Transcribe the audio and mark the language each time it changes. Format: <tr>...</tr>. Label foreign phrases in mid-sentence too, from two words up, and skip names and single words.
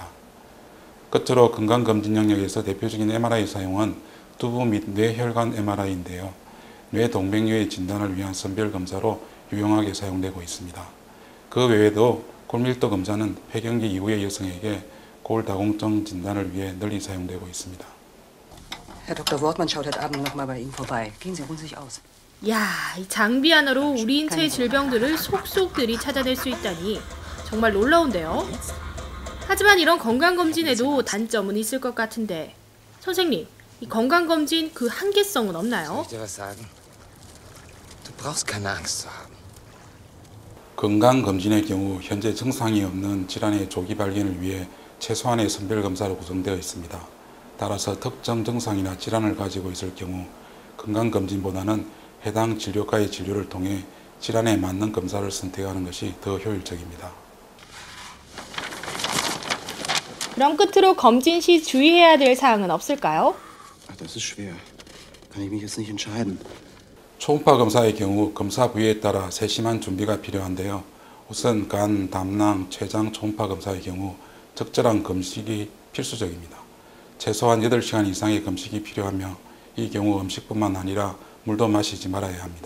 <ko>끝으로 건강검진 영역에서 대표적인 MRI 사용은 두부 및 뇌혈관 MRI인데요. 뇌 동맥류의 진단을 위한 선별검사로 유용하게 사용되고 있습니다. 그 외에도 골밀도 검사는 폐경기 이후의 여성에게 골다공증 진단을 위해 널리 사용되고 있습니다.</ko> <de>Herr Dr. Wortmann schaut heute Abend noch mal bei Ihnen vorbei. Gehen Sie, ruhen Sie sich aus.</de> <ko>야, 이 장비 하나로 우리 인체의 질병들을 속속들이 찾아낼 수 있다니 정말 놀라운데요. 하지만 이런 건강검진에도 단점은 있을 것 같은데 선생님, 이 건강검진 그 한계성은 없나요?</ko> <de>Soll ich dir was sagen? Du brauchst keine Angst zu haben.</de> <ko>건강검진의 경우 현재 증상이 없는 질환의 조기 발견을 위해 최소한의 선별검사로 구성되어 있습니다. 따라서 특정 증상이나 질환을 가지고 있을 경우 건강검진보다는 해당 진료과의 진료를 통해 질환에 맞는 검사를 선택하는 것이 더 효율적입니다. 그럼 끝으로 검진 시 주의해야 될 사항은 없을까요?</ko> <de>Das ist schwer. Kann ich mich jetzt nicht entscheiden.</de> <ko>초음파 검사의 경우 검사 부위에 따라 세심한 준비가 필요한데요. 우선 간, 담낭, 췌장 초음파 검사의 경우 적절한 금식이 필수적입니다. 최소한 8시간 이상의 금식이 필요하며 이 경우 음식뿐만 아니라 물도 마시지 말아야 합니다.</ko>